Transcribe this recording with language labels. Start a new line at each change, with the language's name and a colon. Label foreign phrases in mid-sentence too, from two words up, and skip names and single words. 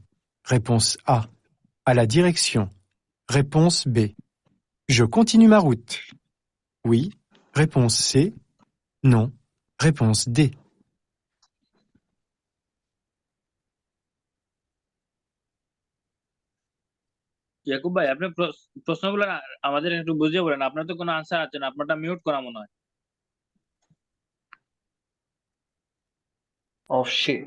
French: Réponse A. À la direction. Réponse B. Je continue ma route. Oui. Réponse C. Non. Réponse D.
Bangla: ইয়াকুব ভাই আপনি প্রশ্নগুলো আমাদের একটু বুঝিয়ে বলেন, আপনার তো কোনো আনসার আছে না, আপনারটা মিউট করা মনে হয়।
English: Oh shit.